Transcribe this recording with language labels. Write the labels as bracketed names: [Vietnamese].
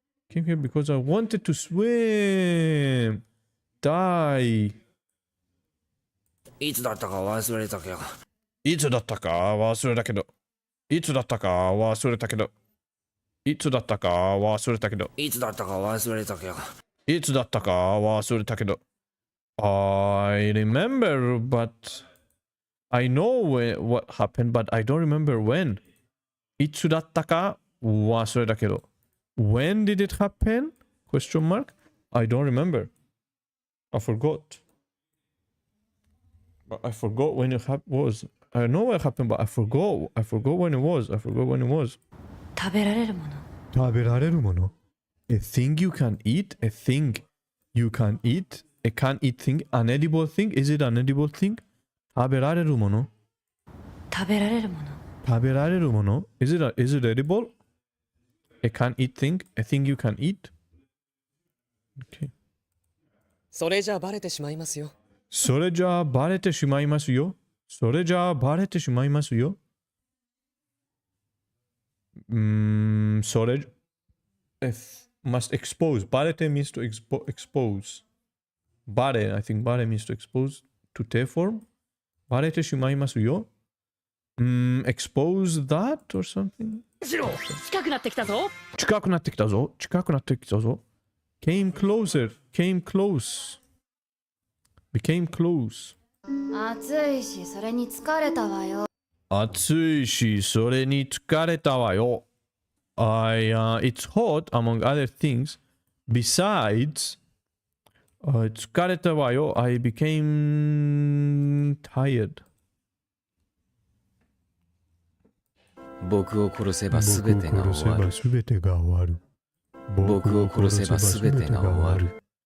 [English] Came here because I wanted to swim. Die. [Japanese] いつだったか忘れたけど。いつだったか忘れたけど。いつだったか忘れたけど。いつだったか忘れたけど。いつだったか忘れたけど。いつだったか忘れたけど。 [English] I remember, but I know what happened, but I don't remember when. [Japanese] いつだったか忘れたけど。 [English] When did it happen? Question mark. I don't remember. I forgot. But I forgot when it was. I know what happened, but I forgot. I forgot when it was. I forgot when it was. [Japanese] 食べられるもの。食べられるもの [English] A thing you can eat? A thing you can eat? A can't eat thing? An edible thing? Is it an edible thing? [Japanese] 食べられるもの食べられるもの。食べられるもの [English] is it edible? A can't eat thing? A thing you can eat? Okay. [Japanese] それじゃバレてしまいますよ。それじゃバレてしまいますよ。それじゃバレてしまいますよ。 [English] それ must expose. バレて means to expose. バレ I think バレ means to expose to take form. [Japanese] バレてしまいますよ。 [English] expose that or something? [Japanese] 近くなってきたぞ。近くなってきたぞ。近くなってきたぞ。 [English] came closer. came close. became close. [Japanese] 暑いし、それに疲れたわよ。暑いし、それに疲れたわよ。 [English] It's hot, among other things. Besides, [Japanese] 疲れたわよ。 [English] I became tired. [Japanese] 僕を殺せば全てが終わる。全てが終わる。僕を殺せば全てが終わる。